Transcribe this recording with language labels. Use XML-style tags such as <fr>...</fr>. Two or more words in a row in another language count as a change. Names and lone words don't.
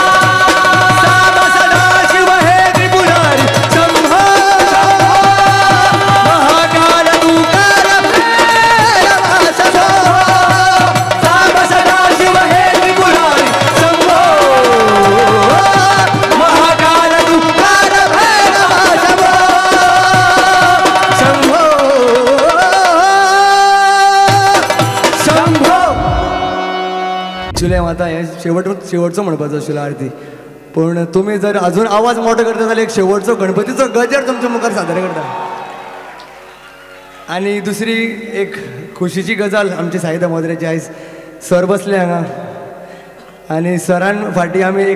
<kok>साम सदा शिव हे त्रिपुरारी शंभो महाकाल तुकार भैरव शंभो साम सदा शिव हे त्रिपुरारी शंभो महाकाल तुकार भैरव शंभो शंभो शंभो चुले माता हे शेवटचं म्हणपाचो आशिल्लो आरती पण तुम्ही जर अजून आवाज मोठो करता जाल्यार एक शेवटचो गणपतीचो गजर तुमच्या मुखार सादर करता आणि दुसरी एक खुशीची गजाल आमची साईदा मोद्रेची आयज सर बसले हांगा आणि सरान फाटीं आमी एक</kok>